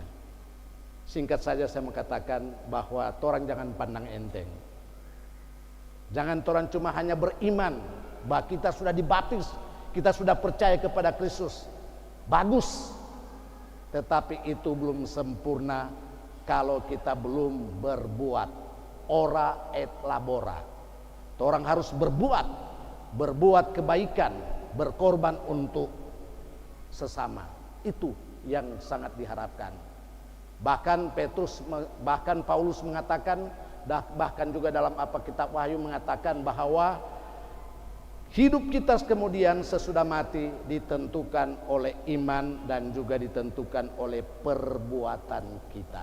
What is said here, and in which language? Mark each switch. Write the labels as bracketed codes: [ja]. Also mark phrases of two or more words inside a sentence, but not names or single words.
[id] Singkat saja saya mengatakan bahwa orang jangan pandang enteng. Jangan orang cuma hanya beriman bahwa kita sudah dibaptis, kita sudah percaya kepada Kristus. Bagus. Tetapi itu belum sempurna kalau kita belum berbuat. [la] Ora et labora. [id] Orang harus berbuat kebaikan, berkorban untuk sesama. Itu yang sangat diharapkan. Bahkan Paulus mengatakan, bahkan juga dalam kitab Wahyu mengatakan bahwa Hidup kita kemudian sesudah mati ditentukan oleh iman dan juga ditentukan oleh perbuatan kita.